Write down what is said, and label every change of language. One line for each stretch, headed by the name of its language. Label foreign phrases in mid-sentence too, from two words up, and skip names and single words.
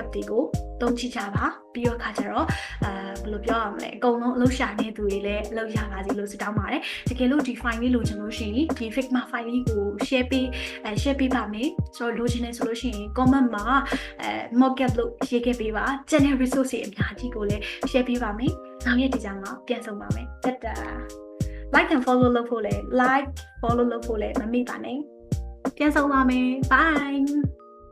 Burmese: တွေကိုသုံးကြည့်ကြပါပြီးတော့ခါကြတော့ဘယ်လိုပြောရမလဲအကုန်လုံးအလုပ်ရှာနေသူတွေလည်းအလုပ်ရပါစေလို့ဆုတောင်းပါတယ်တကယ်လို့ဒီ file လေးလိုချင်လို့ရှိရင်ဒီ Figma file လေးကို share ပေးပါမယ်ဆိုတော့လိုချင်နေဆိုလို့ရှိရင် comment မှာmockup လို့ရေးခဲ့ပေးပါ
English: channel resource
Burmese: တွေအများကြီးကိုလည်း share ပေးပါမယ်နောက်ရက်ဒီကြမှာပြန်ဆုံပါမယ်တက်တာ
English: like and follow
Burmese: လုပ်ဖို့လဲ
English: like follow
Burmese: လုပ်ဖို့လဲမမေ့ပါနဲ့ပြန်ဆုံပါမယ် bye